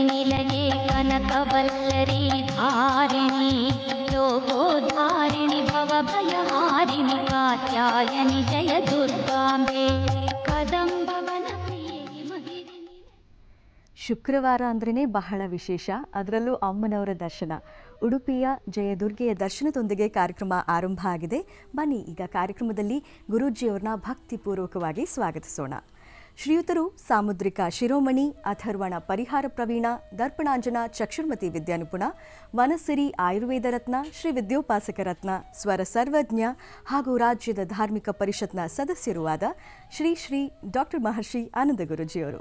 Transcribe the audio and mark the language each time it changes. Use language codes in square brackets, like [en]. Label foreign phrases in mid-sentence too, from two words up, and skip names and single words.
[sa] निलये कनकवल्लरी धारिणि लोकोद्धारिणि भवभयहारिणि कात्यायनि जय दुर्गाम्बे कदम्बवन प्रिय हिमगिरि. [kn] ಶುಕ್ರವಾರ ಅಂದ್ರೇ ಬಹಳ ವಿಶೇಷ, ಅದರಲ್ಲೂ ಅಮ್ಮನವರ ದರ್ಶನ. ಉಡುಪಿಯ ಜಯದುರ್ಗೆಯ ದರ್ಶನದೊಂದಿಗೆ ಕಾರ್ಯಕ್ರಮ ಆರಂಭ ಆಗಿದೆ. ಬನ್ನಿ ಈಗ ಕಾರ್ಯಕ್ರಮದಲ್ಲಿ ಗುರೂಜಿಯವರನ್ನ ಭಕ್ತಿಪೂರ್ವಕವಾಗಿ ಸ್ವಾಗತಿಸೋಣ. ಶ್ರೀಯುತರು ಸಾಮುದ್ರಿಕ ಶಿರೋಮಣಿ, ಅಥರ್ವಣ ಪರಿಹಾರ ಪ್ರವೀಣ, ದರ್ಪಣಾಂಜನ ಚಕ್ಷುರ್ಮತಿ ವಿದ್ಯಾನಿಪುಣ, ವನಸಿರಿ ಆಯುರ್ವೇದ ರತ್ನ, ಶ್ರೀ ವಿದ್ಯೋಪಾಸಕ ರತ್ನ, ಸ್ವರ ಸರ್ವಜ್ಞ ಹಾಗೂ ರಾಜ್ಯದ ಧಾರ್ಮಿಕ ಪರಿಷತ್ನ ಸದಸ್ಯರೂ ಆದ ಶ್ರೀ ಡಾಕ್ಟರ್ ಮಹರ್ಷಿ ಆನಂದ ಗುರೂಜಿಯವರು.